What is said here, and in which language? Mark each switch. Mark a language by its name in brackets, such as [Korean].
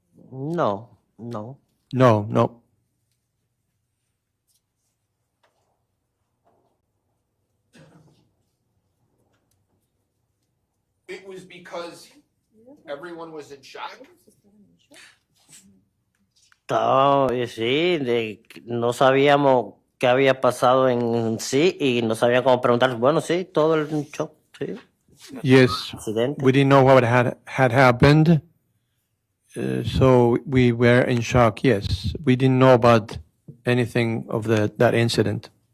[Spanish] No. [English] No. It was because everyone was in shock? [Spanish] Sí, no sabíamos qué había pasado en sí y no sabíamos cómo preguntar. Bueno, sí, todo el shock, sí. [English] Yes. [Spanish] Accidente. [English] We didn't know what had happened, so we were in shock. Yes, we didn't know about anything of that incident.